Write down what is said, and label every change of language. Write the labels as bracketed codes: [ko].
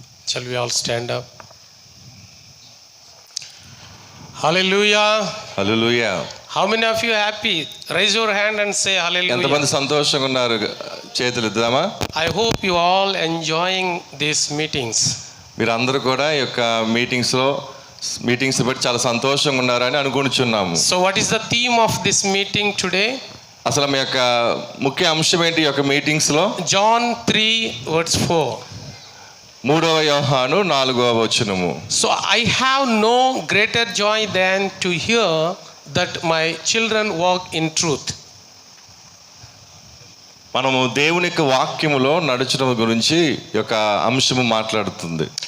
[en] Shall we all stand up? Hallelujah. [te] Hallelujah. [en] How many of you happy? Raise your hand and say hallelujah. [te] ఎంతమంది సంతోషంగా ఉన్నారు? చేతులు ఎత్తుదామా? [en] I hope you all enjoying these meetings. [te] మీరు అందరూ కూడా ఈ యొక్క మీటింగ్స్ బట్టి చాలా సంతోషంగా ఉన్నారని అనుకుంటున్నాము. [en] So what is the theme of this meeting today? [te] అసలు మీ యొక్క ముఖ్య అంశం ఏంటి ఈ యొక్క మీటింగ్స్ లో? [en] John 3 verse 4. [te] 3వ యోహాను 4వ వచనము. [en] So I have no greater joy than to hear that my children walk in truth. [te] మనము దేవుని యొక్క వాక్యములో నడుచడం గురించి ఈ యొక్క అంశము మాట్లాడుతుంది.